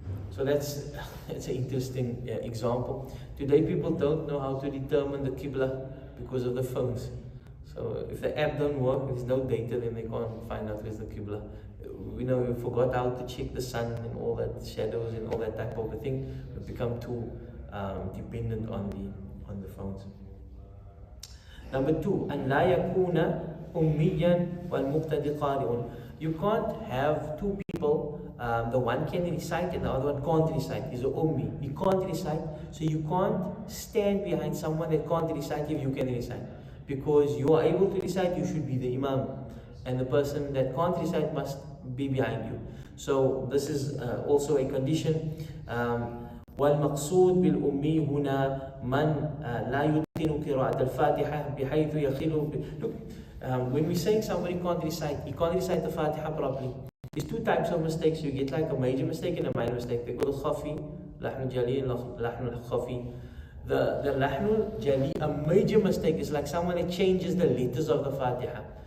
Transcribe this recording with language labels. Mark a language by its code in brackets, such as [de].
[en] So that's an interesting example. Today people don't know how to determine the Qibla because of the phones. So if the app don't work, there's no data, then they can't find out where's the Qibla. We know we forgot how to check the sun and all that shadows and all that type of a thing. We've become too dependent on the phones. Number 2, [ar] أن لا يكون أميا والمقتدي قارئ. [en] You can't have 2 people, the one can recite and the other one can't recite. He's an ummi. He can't recite, so you can't stand behind someone that can't recite if you can recite. Because you are able to recite, you should be the imam. And the person that can't recite must be behind you. So this is also a condition. [ar] والمقصود بالأمي هنا من لا يتقن قراءة الفاتحة بحيث يخل. [en] Look, when we're saying somebody can't recite, he can't recite the Fatiha properly. There's 2 types of mistakes. You get like a major mistake and a minor mistake. They call it khafi, lahnul jali, and lahnul khafi. The lahnul jali, a major mistake, is like someone that changes the letters of the Fatiha.